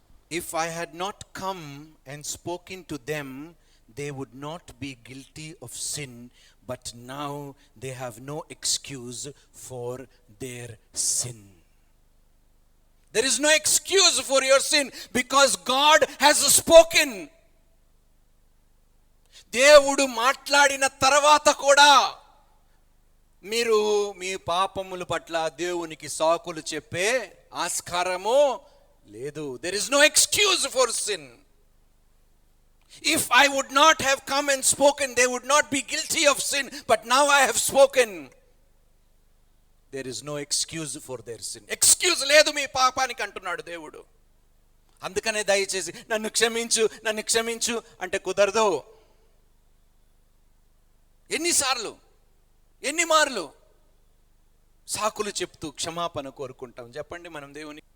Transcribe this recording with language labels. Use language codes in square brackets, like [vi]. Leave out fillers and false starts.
[en] If I had not come and spoken to them, they would not be guilty of sin, but now they have no excuse for their sin. There is no excuse for your sin because God has spoken. [te] దేవుడు మాట్లాడిన తర్వాత కూడా మీరు మీ పాపముల పట్ల దేవునికి సాకులు చెప్పే ఆస్కారము లేదు. [en] There is no excuse for sin. If I would not have come and spoken, they would not be guilty of sin, but now I have spoken. There is no excuse for their sin. [te] Excuse లేదు మీ పాపానికి అంటున్నాడు దేవుడు. అందుకనే దయచేసి నన్ను క్షమించు, నన్ను క్షమించు అంటే కుదరదు. ఎన్నిసార్లు, ఎన్ని మార్లు సాకులు చెప్తూ క్షమాపణ కోరుకుంటాం చెప్పండి మనం దేవుని.